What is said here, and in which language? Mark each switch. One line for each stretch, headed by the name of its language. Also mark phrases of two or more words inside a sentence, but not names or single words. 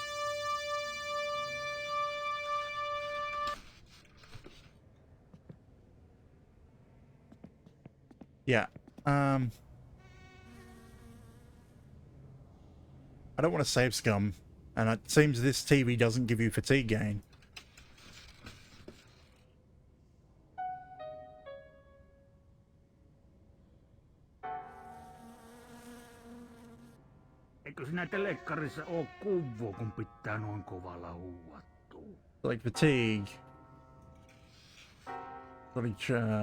English: Yeah. I don't want to save scum, and it seems this TV doesn't give you fatigue gain.
Finnish: Eikö siinä telekkarissa oo kuvaa, kun pitää noin kovalla huuattua?
English: Like fatigue. Like,